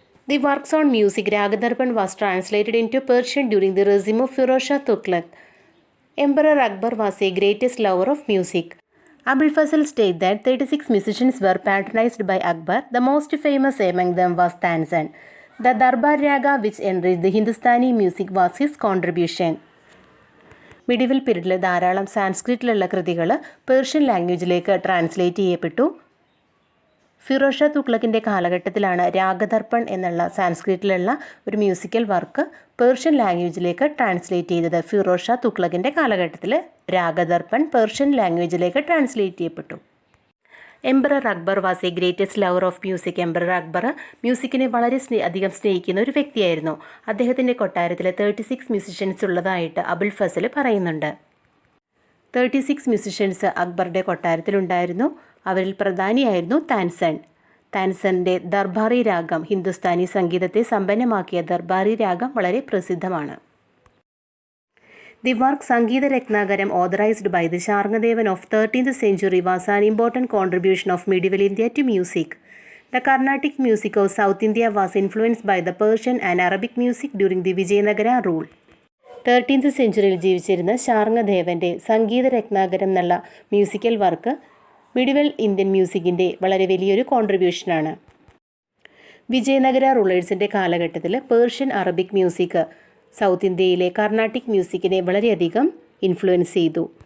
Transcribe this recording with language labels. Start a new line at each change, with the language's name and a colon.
English: The works on music Ragadarpan was translated into Persian during the regime of Firoz Shah Tughlaq. Emperor Akbar was a greatest lover of music. Abul Fazl stated that 36 musicians were patronized by Akbar. The most famous among them was Tanzan. The Darbar Raga, which enriched the Hindustani music, was his contribution.
Malayalam: Medieval പീരീഡിൽ ധാരാളം സാൻസ്ക്രിറ്റിലുള്ള കൃതികൾ Persian ലാംഗ്വേജിലേക്ക് translate ചെയ്യപ്പെട്ടു. ഫിറോസ് ഷാ തുഗ്ലക്കിൻ്റെ കാലഘട്ടത്തിലാണ് രാഗദർപ്പൺ എന്നുള്ള സാൻസ്ക്രിറ്റിലുള്ള ഒരു musical work Persian ലാംഗ്വേജിലേക്ക് translate ചെയ്തത്. ഫിറോസ് ഷാ തുഗ്ലക്കിൻ്റെ കാലഘട്ടത്തിൽ Ragadarpan Persian ലാംഗ്വേജിലേക്ക് translate ചെയ്യപ്പെട്ടു.
English: Emperor Akbar was a greatest lover of music.
Malayalam: Emperor Akbar മ്യൂസിക്കിനെ വളരെ അധികം സ്നേഹിക്കുന്ന ഒരു വ്യക്തിയായിരുന്നു. അദ്ദേഹത്തിൻ്റെ കൊട്ടാരത്തിൽ 36 മ്യൂസിഷ്യൻസ് ഉള്ളതായിട്ട് അബുൽ ഫസൽ പറയുന്നുണ്ട്. 36 മ്യൂസിഷ്യൻസ് അക്ബറുടെ കൊട്ടാരത്തിലുണ്ടായിരുന്നു. അവരിൽ പ്രധാനിയായിരുന്നു താൻസൻ. താൻസൻ്റെ ദർബാറി രാഗം ഹിന്ദുസ്ഥാനി സംഗീതത്തെ സമ്പന്നമാക്കിയ ദർബാറി രാഗം വളരെ പ്രസിദ്ധമാണ്.
English: The work Sangeeta Ratnagaram, authorized by the Sharngadevan of 13th century, was an important contribution of medieval India to music. The Carnatic music of South India was influenced by the Persian and Arabic music during the Vijayanagara rule.
Malayalam: 13th സെഞ്ച്വറിയിൽ ജീവിച്ചിരുന്ന ശാർങ്ങദേവൻ്റെ സംഗീത രത്നാകരം എന്നുള്ള musical work medieval Indian മ്യൂസിക്കിൻ്റെ വളരെ വലിയൊരു കോൺട്രിബ്യൂഷനാണ്. വിജയനഗര റൂളേഴ്സിൻ്റെ കാലഘട്ടത്തിൽ Persian Arabic music south ഇന്ത്യയിലെ കർണാട്ടിക് മ്യൂസിക്കിനെ വളരെയധികം influence ചെയ്തു.